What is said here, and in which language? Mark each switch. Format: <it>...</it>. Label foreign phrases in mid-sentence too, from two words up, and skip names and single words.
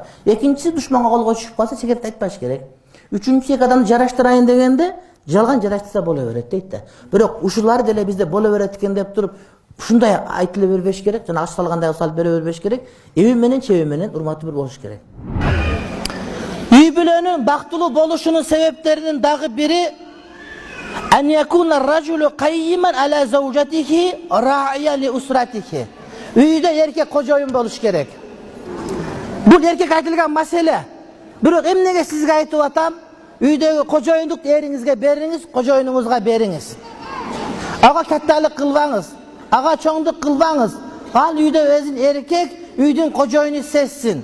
<ky>Экинчиси душманга колго түшүп калса секрет айтпаш керек. Үчүнчүсү эки адамды жараштырайын дегенде жалган жараштырса боло берет дейт да. Бирок ушулар деле бизде боло берет экен деп туруп ушундай айтылы бербеш керек, жана аш салгандай салып бере бербеш керек. Эби менен чеби менен урматтуу бир болуш керек. Үй бүлөнүн бактылуу болушунун себептеринин дагы бири</ky> <ar>أن يكون الرجل قيما على زوجته راعيا لأسرته.</ar> <ky>Үйдө эркек кожоюн болуш керек. Бул эркек айтылган маселе. Бирок эмнеге сизге айтып атам? Үйдөгү кожоюндук эриңизге бериңиз, кожоюнуңузга бериңиз. Ага катталык кылбаңыз, ага чоңдук кылбаңыз. Ал үйдө өзүн эркек, үйдүн кожоюну сезсин.</ky>